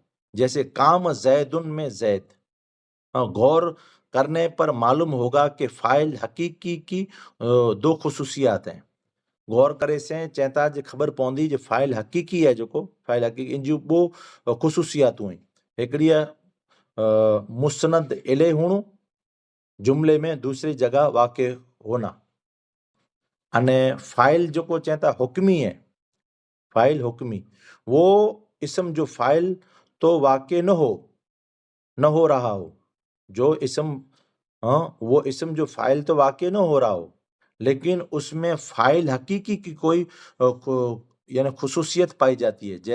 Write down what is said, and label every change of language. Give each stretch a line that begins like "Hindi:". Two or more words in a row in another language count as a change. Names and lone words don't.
Urdu: جیسے قام زیدن میں زید۔ غور کرنے پر معلوم ہوگا کہ فاعل حقیقی کی دو خصوصیات ہیں.
Sindhi: गौर करे से चवंदा जे ख़बर पवंदी जो फ़ाइल हकीकी है जेको फ़ाइल हकीकी इन जूं ॿ ख़ुसूसियातूं आहिनि हिकिड़ी आहे मुस्नद इले हुअणु
Urdu: جملے میں دوسری جگہ واقع ہونا.
Sindhi: अने फ़ाइल जेको चवंदा हुक्मी है
Urdu: فاعل حکمی وہ اسم جو فاعل تو واقع نہ ہو رہا ہو جو اسم وہ اسم جو فاعل تو واقع نہ ہو رہا ہو لیکن اس میں فاعل حقیقی کی کوئی یعنی خصوصیت پائی جاتی ہے.